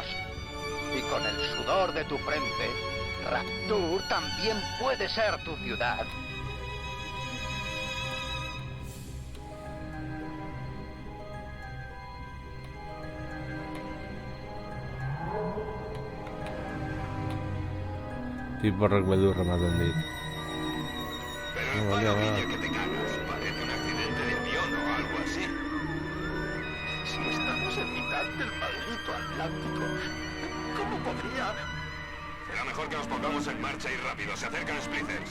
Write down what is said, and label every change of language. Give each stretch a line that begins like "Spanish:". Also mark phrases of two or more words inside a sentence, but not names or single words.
Spanish: Y con el sudor de tu frente, Rapture también puede ser tu ciudad.
Basque: Tipo beldurra ematen dit.
Spanish: Pero el palo guiña que te cagas. Parece un accidente de avión o algo así. Si estamos en mitad del maldito Atlántico, ¿cómo podría...? Será mejor que nos pongamos en marcha y rápido. Se acercan Splitters.